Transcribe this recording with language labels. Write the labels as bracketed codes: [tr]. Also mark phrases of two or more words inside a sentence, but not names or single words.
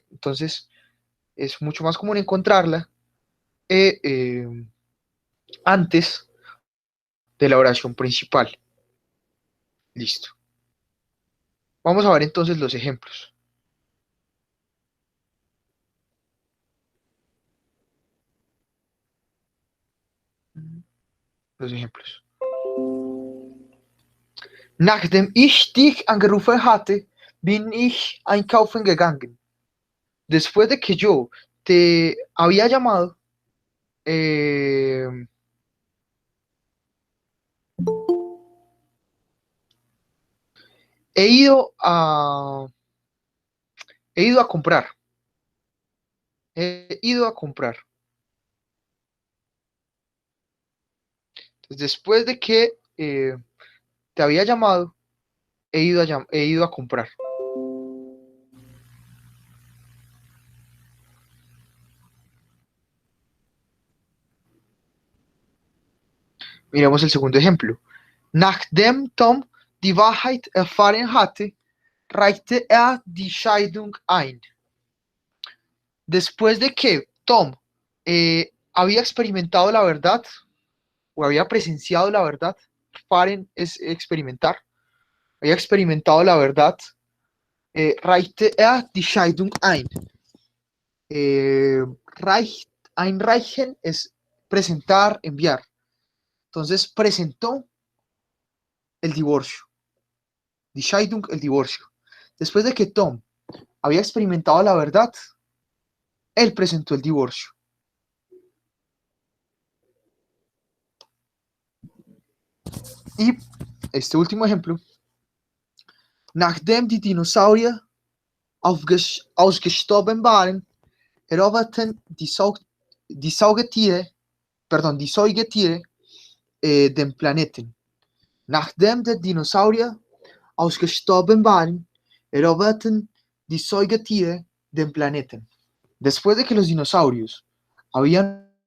[es] Entonces, es mucho más común encontrarla eh, eh, antes de la oración principal. Listo. Vamos a ver entonces los ejemplos. Los ejemplos. [de] Nachdem ich dich angerufen hatte, bin ich einkaufen gegangen. [es] Después de que yo te había llamado, eh, he ido a, he ido a comprar. He ido a comprar. Entonces, después de que te había llamado, he ido a comprar. Miremos el segundo ejemplo. [de] Nachdem Tom die Wahrheit erfahren hatte, reichte die Scheidung ein. [es] Después de que Tom había experimentado la verdad o había presenciado la verdad, Faren es experimentar, había experimentado la verdad, [de] reichte die Scheidung ein. [es] Eh, Einreichen es presentar, enviar. Entonces presentó el divorcio, [de] die Scheidung, [es] el divorcio. Después de que Tom había experimentado la verdad, él presentó el divorcio. Y este último ejemplo, [de] nachdem die Dinosaurier ausgestorben waren, eroberten die Saugetiere, perdón, die Säugetiere den Planeten. Nachdem die Dinosaurier ausgestorben waren, eroberten die Säugetiere den Planeten. [es] Después de que los dinosaurios habían